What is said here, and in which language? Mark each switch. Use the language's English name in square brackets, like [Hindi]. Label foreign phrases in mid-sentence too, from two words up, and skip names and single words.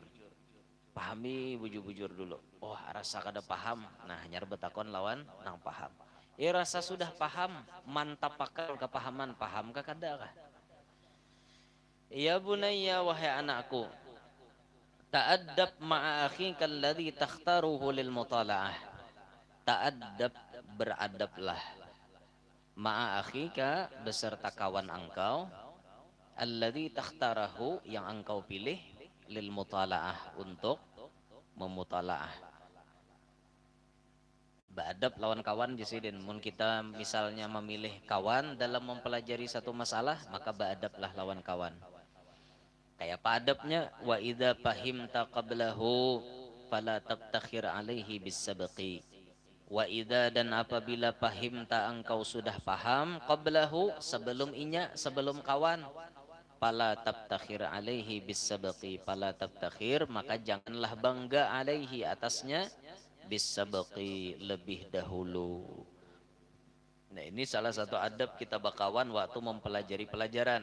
[Banjar] Pahami bujur-bujur dulu. Oh rasa kada paham. Nah nyar betakon lawan nang paham. Rasa sudah paham, mantap pakal kepahaman, paham ka kada kah? [Arabic] يا بنيّ [Banjar] wahai anakku, [Arabic] تأدب مع أخيك الذي تختاره للمطالعة. [Banjar] Ta'addab beradablah [Arabic] مع أخيك [Banjar] beserta kawan engkau [Arabic] الذي تختاره [Banjar] yang engkau pilih [Arabic] للمطالعة [Banjar] untuk memutalaah. Beadab lawan kawan jisidin. Mun kita misalnya memilih kawan dalam mempelajari satu masalah, maka beadablah lawan kawan. Kayak apa adabnya? [Arabic] وإذا فهمت قبله فلا تبتخر عليه بسبق. وإذا [Banjar] dan apabila fahimta engkau sudah paham qablahu sebelum inya sebelum kawan [Arabic] فلا تبتخر عليه بسبق فلا تبتخر [Banjar] maka janganlah bangga alaihi atasnya bisabqi lebih dahulu. Nah ini salah satu adab kita bakawan waktu mempelajari pelajaran.